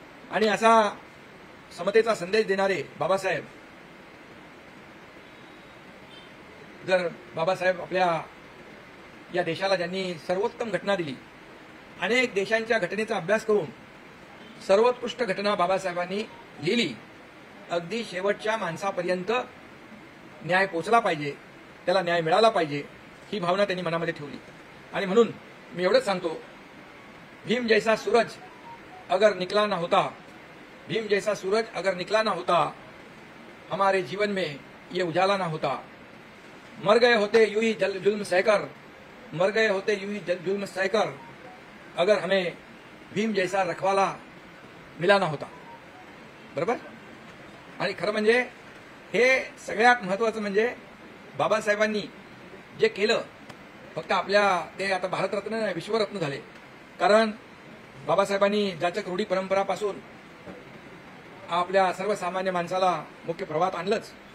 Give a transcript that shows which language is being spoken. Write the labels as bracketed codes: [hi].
[mr] आणि असा समतेचा संदेश देणारे बाबासाहेब, जर बाबासाहेब आपल्या या देशाला ज्यांनी सर्वोत्तम घटना दिली, अनेक देशांच्या घटनेचा अभ्यास करून सर्वोत्कृष्ट घटना बाबासाहेबांनी लिहिली, अगदी शेवटच्या माणसापर्यंत न्याय पोचला पाहिजे, त्याला न्याय मिळाला पाहिजे, ही भावना त्यांनी मनामध्ये ठेवली। आणि म्हणून मी एवढंच सांगतो, [hi] भीम जैसा सूरज अगर निकला ना होता, भीम जैसा सूरज अगर निकला ना होता, हमारे जीवन में ये उजाला ना होता, मर गए होते यूं ही जुल्म सहकर, मर गए होते यूं ही जुल्म सहकर, अगर हमें भीम जैसा रखवाला मिला ना होता। [mr] बरोबर। आणि खरं म्हणजे हे सगळ्यात महत्वाचं म्हणजे बाबासाहेबांनी जे केलं, फक्त आपल्या ते आता भारतरत्न नाही, विश्वरत्न झाले। कारण बाबासाहेबांनी जाचक रूढी परंपरापासून आपल्या सर्वसामान्य माणसाला मुख्य प्रवाहात आणलंच।